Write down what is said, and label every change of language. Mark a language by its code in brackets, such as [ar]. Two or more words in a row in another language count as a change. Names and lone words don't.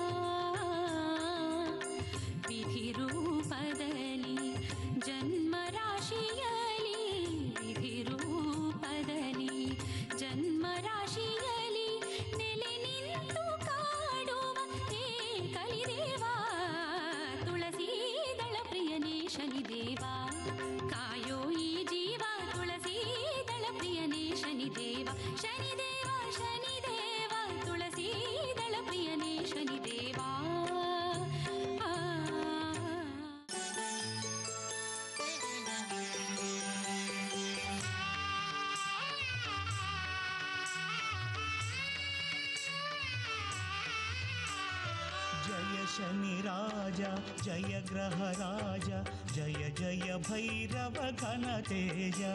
[kn] ವಿಧಿ ರೂಪದಲ್ಲಿ ಜನ್ಮ ರಾಶಿಯಲಿ ವಿಧಿ ರೂಪದಲ್ಲಿ ಜನ್ಮ ರಾಶಿಯಲಿ ನೆಲೆ ನಿಂತು ಕಾಡುವ ಹೇ ಕಲಿದೇವಾ. ತುಳಸೀದಳ ಪ್ರಿಯನೇ ಶನಿದೇವಾ ಕಾಯೋ ಈ ಜೀವ ತುಳಸೀದಳ ಪ್ರಿಯನೇ ಶನಿದೇವ ಶನಿದೇವ ಶನಿದೇವ ತುಳಸೀದಳ ಪ್ರಿಯನೇ ಶನಿದೇವಾ. [hi] जय शनि राजा जय ग्रह राजा जय जय भैरव घन तेजा.